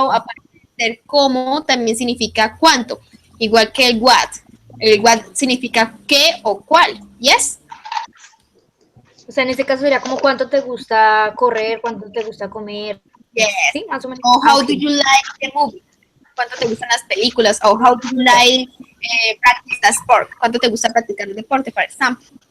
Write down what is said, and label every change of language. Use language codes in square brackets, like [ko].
[es] how, aparte de ser cómo, también significa cuánto. Igual que el what. El what significa qué o cuál. [en] Yes. [es] o sea, en este caso sería como cuánto te gusta correr, cuánto te gusta comer. [en] Yes. [es] ¿Sí? Más o menos. O Ah, [en] how ok. do you like the movie? [es] ¿Cuánto te gustan las películas? [en] O how do you like practice the sport? [es] ¿Cuánto te gusta practicar el deporte, por ejemplo?